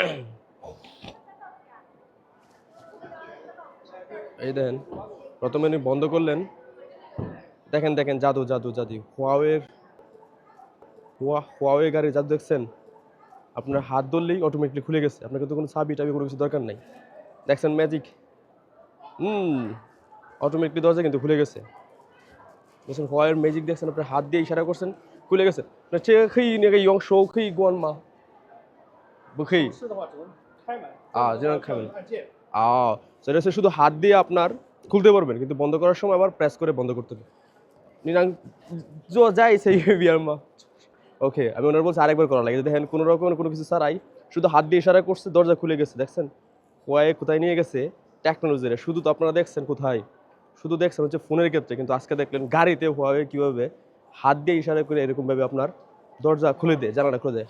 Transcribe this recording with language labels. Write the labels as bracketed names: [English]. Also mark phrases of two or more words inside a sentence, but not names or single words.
[Bangla] এই দেখেন প্রথমে উনি বন্ধ করলেন, দেখেন দেখেন জাদু জাদু জাদু, হুয়াওয়ে গাড়ির জাদু দেখছেন? আপনার হাত ধরলেই অটোমেটিকলি খুলে গেছে, আপনার কিন্তু কোনো চাবি টাবি কোনো কিছু দরকার নাই। দেখছেন ম্যাজিক? অটোমেটিকলি দরজা কিন্তু খুলে গেছে। দেখছেন হুয়াওয়ের ম্যাজিক দেখছেন? আপনার হাত দিয়ে ইশারা করছেন, খুলে গেছে। [Chinese] 那这个可以那个用手可以关吗？不可以是的话只能开门啊，这样开门按键。 [Bangla] সেটা হচ্ছে শুধু হাত দিয়ে আপনার খুলতে পারবেন, কিন্তু বন্ধ করার সময় আবার প্রেস করে বন্ধ করতে হবে। নিরাং যাই সেই বিয়ার মা। ওকে, আমি ওনার বলছি আরেকবার করা লাগে। দেখেন কোনো রকমের কোনো কিছু ছাড়াই শুধু হাত দিয়ে ইশারা করছে, দরজা খুলে গেছে। দেখছেন হুয়াওয়ে কোথায় নিয়ে গেছে টেকনোলজিরা? শুধু তো আপনারা দেখছেন কোথায়, শুধু দেখছেন হচ্ছে ফোনের ক্ষেত্রে, কিন্তু আজকে দেখলেন গাড়িতে হুয়াওয়ে কীভাবে হাত দিয়ে ইশারা করে এরকমভাবে আপনার দরজা খুলে দেয়, জানালা খুলে দেয়।